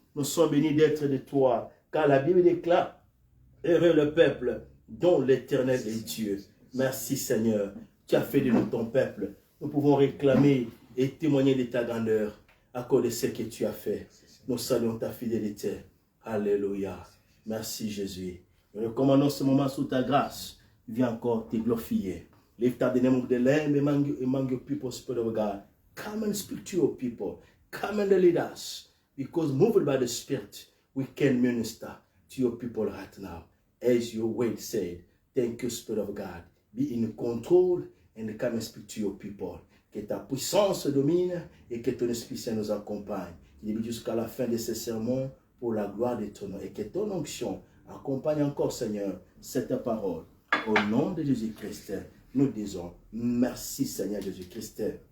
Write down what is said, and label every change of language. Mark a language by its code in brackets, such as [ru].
[fr] Nous sommes bénis d'être de toi. Car la Bible déclare, heureux le peuple dont l'Éternel est Dieu. Merci Seigneur. Tu as fait de nous ton peuple. Nous pouvons réclamer et témoigner de ta grandeur à cause de ce que tu as fait. Nous saluons ta fidélité. Alléluia. Merci Jésus. Nous recommandons ce moment sous ta grâce. Viens encore te glorifier. [en] Lift up the name of the Lamb among your people, Spirit of God. Come and speak to your people. Come and lead us. Because moved by the Spirit, we can minister to your people right now. As your word said, thank you, Spirit of God. Be in control and come and speak to your people. [fr] Que ta puissance domine et que ton Esprit Saint nous accompagne. Il est jusqu'à la fin de ce sermon pour la gloire de ton nom. Et que ton onction accompagne encore, Seigneur, cette parole. Au nom de Jésus-Christ, nous disons merci, Seigneur Jésus-Christ.